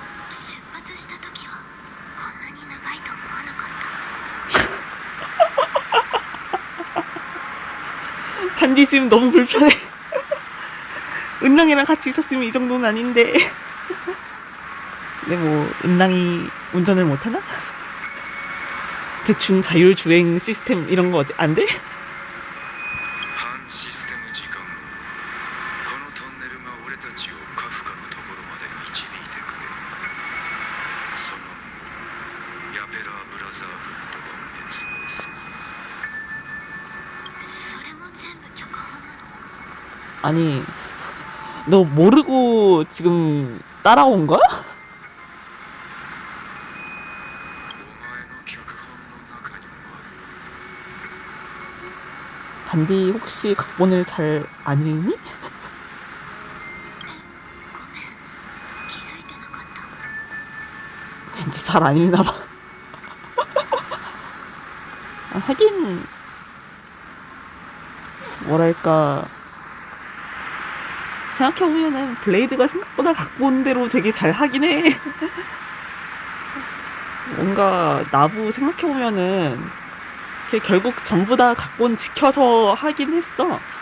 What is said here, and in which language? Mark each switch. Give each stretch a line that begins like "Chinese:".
Japanese: 出発した時はこんなに長いと思わなかった。
Korean: 반디 지금 너무 불편해. 은랑이랑 같이 있었으면 이 정도는 아닌데. 근데 뭐 은랑이 운전을 못하나? 대충 자율주행 시스템 이런 거 안 돼?
Japanese: 半システム時間後このトンネルが俺たちをカフカのところまで導いてくれる。その後ヤペラーブラザーフッドが滅亡する。それも全部脚本なの？
Korean: 아니 너 모르고 지금 따라온 거야?
Japanese: お前の脚本の中にもある。
Korean: 반디 혹시 각본을 잘 안 읽니?
Japanese: ごめん、気づいてなかった。
Korean: 진짜 잘 안 읽나 봐. 아, 하긴 뭐랄까 생각해보면은 블레이드가 생각보다 각본대로 되게 잘 하긴 해. 뭔가 나부 생각해보면은 걔 결국 전부 다 각본 지켜서 하긴 했어.